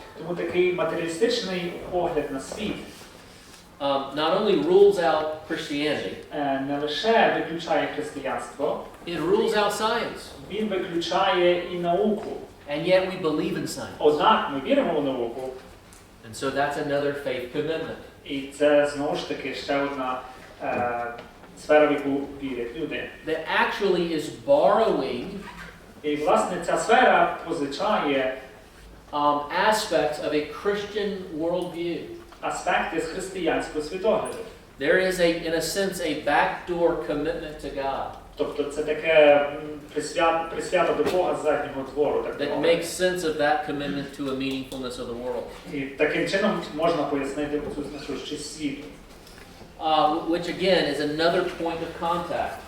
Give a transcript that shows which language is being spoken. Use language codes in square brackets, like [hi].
[uk] Тому такий матеріалістичний погляд на світ [en] not only rules out Christianity, [uk] не лише виключає християнство, [en] it rules out science. [uk] він виключає і науку. [en] And yet we believe in science. [uk] Однак ми віримо в науку, [en] And so that's another faith commitment. [uk] і це знову ж таки ще одна сфера, в яку вірять люди. [en] That actually is borrowing [uk] І, власне, ця сфера позичає [en] aspects of a Christian worldview. [uk] аспекти з християнського світогляду. [en] There is in a sense, a backdoor commitment to God [uk] Тобто це таке присвята до Бога з заднього двору. [en] that makes sense of that commitment to a meaningfulness of the world. [uk] І таким чином можна пояснити цю значущість світу. [en] Which again is another point of contact.